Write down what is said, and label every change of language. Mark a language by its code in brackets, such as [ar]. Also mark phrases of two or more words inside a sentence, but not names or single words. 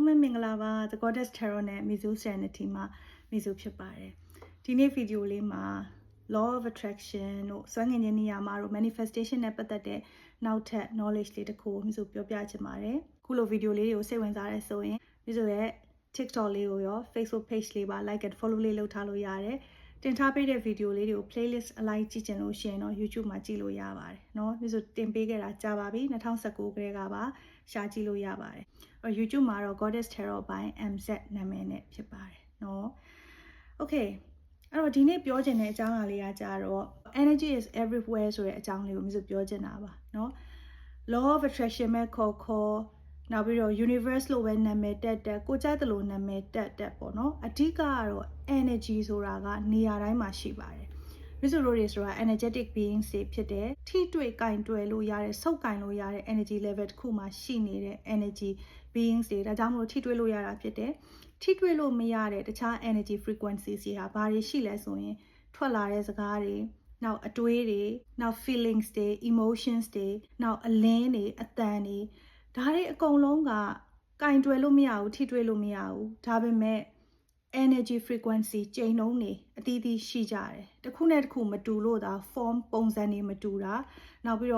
[my] မင်္ဂလာပါ The Goddess Tarot နဲ့ Mizu Serenity မှာ Mizu ဖြစ်ပါတယ်ဒီနေ့ဗီဒီယိုလေးမှာ [en] Law of Attraction [my] တို့စွမ်းငင်ခြင်းနေရာမှာတို့ Manifestation နဲ့ပတ်သက်တဲ့နောက်ထပ် knowledge လေးတစ်ခုကို Mizu ပြောပြချင်ပါတယ်ခုလိုဗီဒီယိုလေးတွေကိုစိတ်ဝင်စားရဲဆိုရင် Mizu ရဲ့ TikTok လေးကိုရော Facebook page လေးပါ [en] like and follow [my] လေးလုပ်ထားလို့ရတယ်တင်ထားပေးတဲ့ဗီဒီယိုလေးတွေကို playlist အလိုက်ကြည့်ချင်လို့ရှိရင်တော့ YouTube မှာကြည့်လို့ရပါတယ်เนาะ Mizu တင်ပေးခဲ့တာကြာပါပြီ2019ကတည်းကပါရှာကြည့်လို့ရပါတယ်YouTube မှာတော့ Goddess Tarot by MZ နာမည်နဲ့ဖြစ်ပါတယ်เนาะ Okay အဲ့တော့ဒီနေ့ပြောချင်တဲ့အကြောင်းအရာလေးကကြတော့ [en] energy is everywhere [my] ဆိုတဲ့အကြောင်းလေးကိုMizu ပြောချင်တာပါเนาะ [en] Law of Attraction [my] မဲ့ခေါ်နောက်ပြီးတော့ universe လို့ပဲနာမည်တက်ကိုကြိုက်တယ်လို့နာမည်တက်ပေါ့เนาะအဓိကကတော့ energy ဆိုတာကနေရာတိုင်းမှာရှိပါတယ်Mizu တို့တွေဆိုတာ [en] energetic beings [my] တွေဖြစ် တယ်ထိတွေ့ကင်တွယ်လို့ရတဲ့စုပ်ကင်လို့ရတဲ့ [en] energy level [my] တစ်ခုမှာရှိနေတဲ့ [en] energy beings [my] တွေဒါကြောင့်မလို့ထိတွေ့လို့ရတာဖြစ်တယ်ထိတွေ့လို့မရတဲ့တခြား [en] energy frequencies [my] တွေဟာဘာတွေရှိလဲဆိုရင်ထွက်လာ တဲ့စကားတွေနောက်အတွေးတွေနောက် feelings တွေ emotions တွေနောက်အလင်းတွေအသံတွေဒါတွေအကုန်လုံးကကင်တွယ်လို့မရဘူးထိတွေ့လို့မရဘူးဒါပေ မဲ့ [en] energy frequency [my] ကြိမ်နှုန်းတွေအသီးသီးရှိကြတယ်တစ်ခုနဲ့တစ်ခုမတူလို့ဒါ form ပုံစံတွေမတူတာနောက်ပြီး